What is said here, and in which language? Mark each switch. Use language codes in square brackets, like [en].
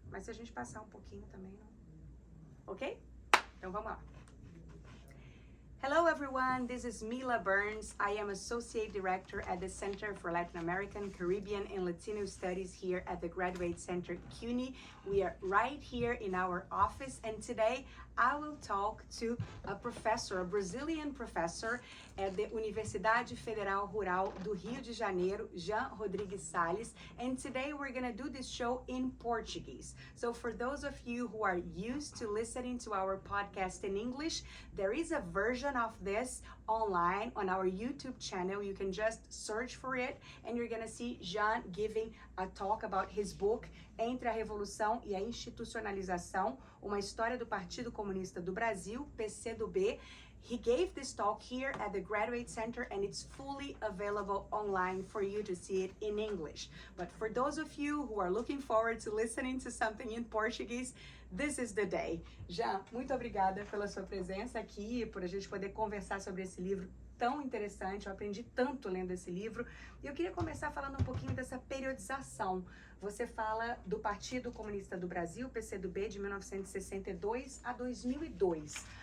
[pt] Mas se a gente passar um pouquinho também, não. Ok? Então vamos lá. [en] Hello everyone, this is Mila Burns. I am Associate Director at the Center for Latin American, Caribbean and Latino Studies here at the Graduate Center CUNY. We are right here in our office, and today I will talk to a professor, a Brazilian professor at the Universidade Federal Rural do Rio de Janeiro, Jean Rodrigues Salles, and today we're gonna do this show in Portuguese. So for those of you who are used to listening to our podcast in English, there is a version of this online on our YouTube channel. You can just search for it and you're gonna see Jean giving a talk about his book Entre a Revolução e a Institucionalização, uma história do Partido Comunista do Brasil, PCdoB. He gave this talk here at the Graduate Center and it's fully available online for you to see it in English. But for those of you who are looking forward to listening to something in Portuguese, this is the day. [pt] Jean, muito obrigada pela sua presença aqui, por a gente poder conversar sobre esse livro tão interessante. Eu aprendi tanto lendo esse livro. E eu queria começar falando um pouquinho dessa periodização. Você fala do Partido Comunista do Brasil, PCdoB, de 1962 a 2002.